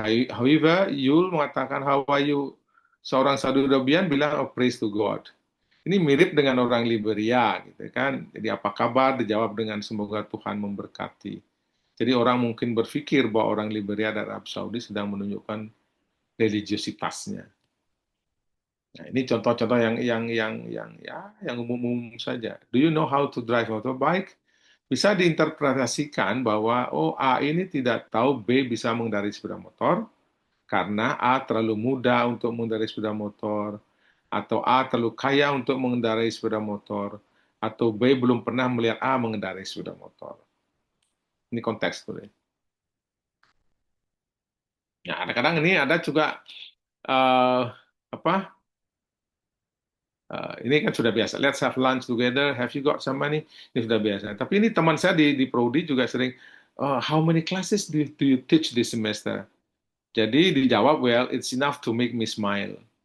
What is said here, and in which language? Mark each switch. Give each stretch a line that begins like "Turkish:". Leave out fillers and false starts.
English: However,
Indonesian: Yul mengatakan
English: how are you?
Indonesian: Seorang Saudi Arabian bilang oh,
English: praise to God.
Indonesian: Ini mirip dengan orang Liberia, gitu kan? Jadi apa kabar? Dijawab dengan semoga Tuhan memberkati. Jadi orang mungkin berpikir bahwa orang Liberia dan Arab Saudi sedang menunjukkan religiositasnya. Nah, ini contoh-contoh yang umum-umum saja.
English: Do you know how to drive motorbike?
Indonesian: Bisa diinterpretasikan bahwa oh A ini tidak tahu B bisa mengendarai sepeda motor karena A terlalu muda untuk mengendarai sepeda motor atau A terlalu kaya untuk mengendarai sepeda motor atau B belum pernah melihat A mengendarai sepeda motor. Ini konteks tuh. Ya, kadang-kadang ini ada juga apa? Ini kan sudah biasa.
English: Let's have lunch together. Have you got some money?
Indonesian: Ini sudah biasa. Tapi ini teman saya di Prodi juga sering,
English: how many classes do you teach this semester?
Indonesian: Jadi dijawab,
English: well, it's enough to make me smile.